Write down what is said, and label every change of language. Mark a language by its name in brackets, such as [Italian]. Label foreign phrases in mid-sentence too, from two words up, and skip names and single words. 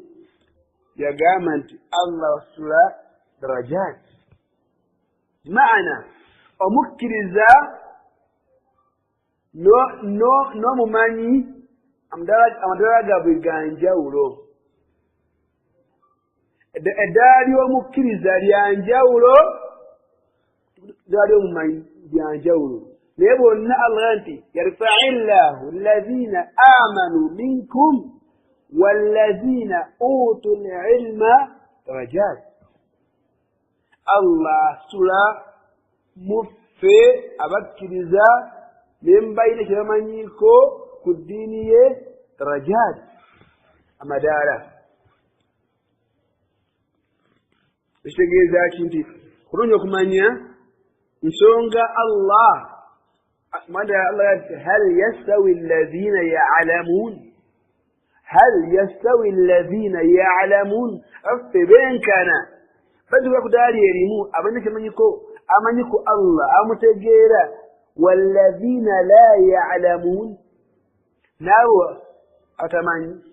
[Ganda] Yagamba nti Allah wasitula darajat maana omukkiriza n'omumanyi amadala gaabwe ganjawulo. Eddala ly'omukkiriza lyanjawulo, eddala ly'omumanyi lyanjawulo. Naye bonna Allah nti [Arabic] يرفع الله الذين آمنوا منكم والذين أوتوا العلم درجات. [Ganda] Allah asitula muffe abakkiriza ne mbayina kye bamanyiiko ku ddiini ye darajat amadaala. Ekitegeeza ki nti kulungi okumanya nsonga [Arabic] الله هل يستوي الذين يعلمون [Ganda] affe benkana baduka ku ddaali erimu abalina kyemanyiko amanyiko Allah amutegeera [Arabic] والذين لا يعلمون [Ganda] naawe atamanyi.